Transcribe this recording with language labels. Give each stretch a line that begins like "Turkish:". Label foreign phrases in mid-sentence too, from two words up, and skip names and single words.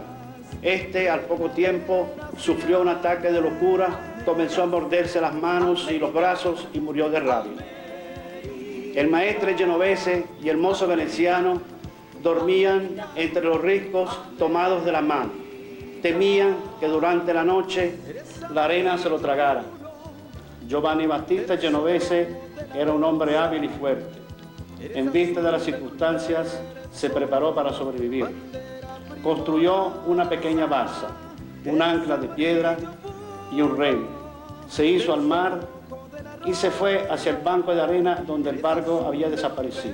Spanish: Este, al poco tiempo, sufrió un ataque de locura, comenzó a morderse las manos y los brazos y murió de rabia. El maestre Genovese y el mozo veneciano dormían entre los riscos tomados de la mano. Temían que durante la noche la arena se lo tragara. Giovanni Battista Genovese era un hombre hábil y fuerte. En vista de las circunstancias, se preparó para sobrevivir. Construyó una pequeña balsa, un ancla de piedra y un remo. Se hizo al mar y se fue hacia el banco de arena donde el barco había desaparecido.